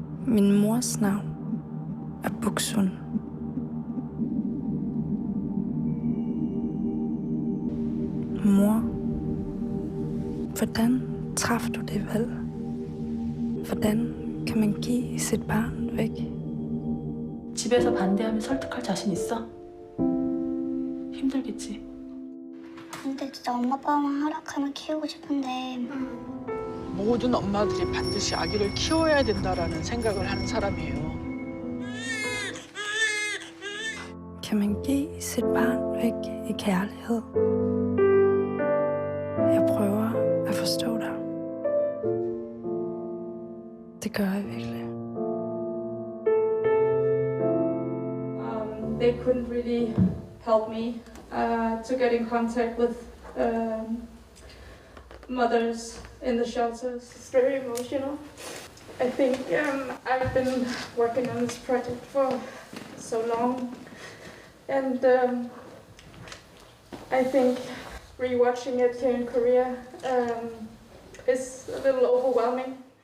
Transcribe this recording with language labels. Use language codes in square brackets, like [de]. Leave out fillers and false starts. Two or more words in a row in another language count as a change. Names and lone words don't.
[da] Min mors navn er Buksun. Mor, hvordan traf du det valg? Hvordan kan man give sit barn væk? [ko] 집에서 반대하면 설득할 자신 있어? 힘들겠지. 근데 진짜 엄마 아빠만 허락하면 키우고 싶은데 모든 엄마들이 반드시 아기를 키워야 된다라는 생각을 하는 사람이에요. [da] Kan man give sit barn væk i kærlighed? Jeg prøver at forstå dig. Det gør jeg virkelig. [en] They couldn't really help me to get in contact with mothers in the shelters. It's very emotional. I think I've been working on this project for so long, and I think rewatching it here in Korea is a little overwhelming.